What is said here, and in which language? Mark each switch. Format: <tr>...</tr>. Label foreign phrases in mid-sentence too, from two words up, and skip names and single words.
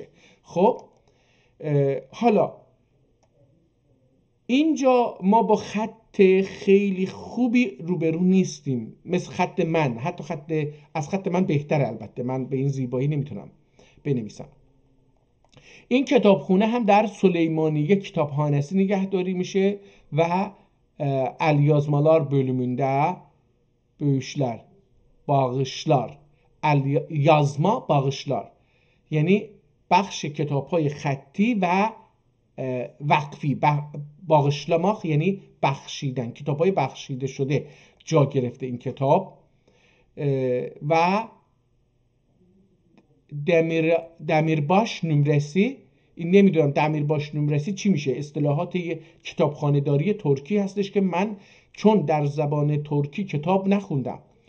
<fa>خب حالا اینجا ما با خط خیلی خوبی روبرو نیستیم، مثل خط من، حتی از خط من بهتره. البته من به این زیبایی نمیتونم بنویسم. این کتابخونه هم در Süleymaniye کتابخانه‌سی نگهداری میشه و</fa> <tr>Əlyazmalar bölümündə böyüşlər, bağışlar, yazma bağışlar،</tr> <fa>یعنی بخش کتاب‌های خطی و وقفی. باغışlamak یعنی بخشیدن، کتاب‌های بخشیده شده جا گرفته این کتاب. و</fa> <tr>demirbaş nömrəsi،</tr> <fa>این نمیدونم</fa> <tr>demirbaş nömrəsi</tr> <fa>چی میشه، اصطلاحات کتابخانه‌داری ترکی هستش که من چون در زبان ترکی کتاب نخوندم،</fa>